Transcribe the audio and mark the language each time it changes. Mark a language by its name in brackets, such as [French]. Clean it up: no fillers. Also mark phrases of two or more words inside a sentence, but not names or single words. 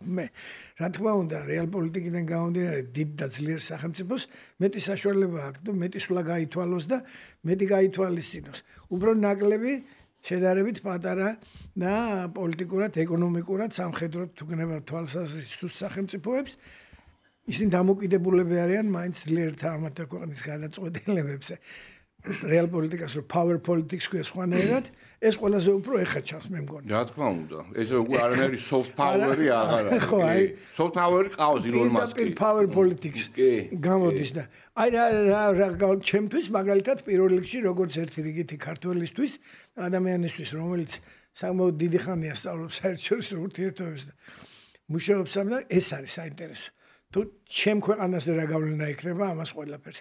[Georgian] მე რა თქმა უნდა რეალ პოლიტიკიდან გამომდინარე დიდ და ძლიერ სახელმწიფოს მეტი საშუალება აქვს და მეტი სულა გაითვალოს და მეტი გაითვალისწინოს. უფრო ნაკლები შედარებით პატარა და პოლიტიკურად, ეკონომიკურად, სამხედროდ თუ გნებავთ თვალსაზრისით სახელმწიფოებს, ისინი დამოკიდებულები არიან მაინც ძლიერთა ამათა ქვეყნის გადაწყვეტილებებზე. real პოლიტიკას რო [English] power politics [Georgian] ქვია სხვანაირად, ეს ყველაზე უფრო ეხა ჩანს მე მგონი. რა თქმა უნდა, ეს უკვე არანაირი [English] soft power- [Georgian] ი აღარ არის. ხო, აი [English] soft power- [Georgian] ი ყავს ილონ მასკი. [English] power politics [Georgian] გამოდის და აი რა ჩემთვის მაგალითად პირველ რიგში როგორც ერთი რიგითი ქართველისთვის, ადამიანისთვის, რომელიც საკმაოდ დიდი ხანია სწავლობს საერთაშორისო ურთიერთობებს და მუშაობს ამ და ეს არის საინტერესო. თუ ჩემ ქვეყანაზე რა გავლენა იქნება ამას ყველაფერს.